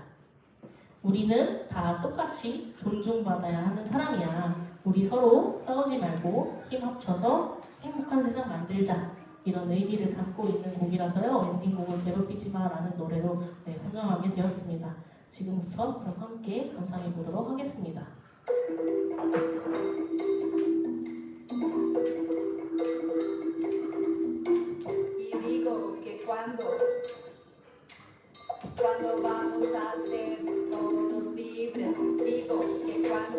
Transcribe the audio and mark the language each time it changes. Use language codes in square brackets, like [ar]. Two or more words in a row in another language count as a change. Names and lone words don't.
[ko] 우리는 다 똑같이 존중받아야 하는 사람이야. 우리 서로 싸우지 말고 힘 합쳐서 행복한 세상 만들자. 이런 의미를 담고 있는 곡이라서요. 엔딩곡을 괴롭히지 마라는 노래로 선정하게 되었습니다. 지금부터 그럼 함께 감상해 보도록 하겠습니다. [es] Y digo que cuando vamos a ser todos libres, digo que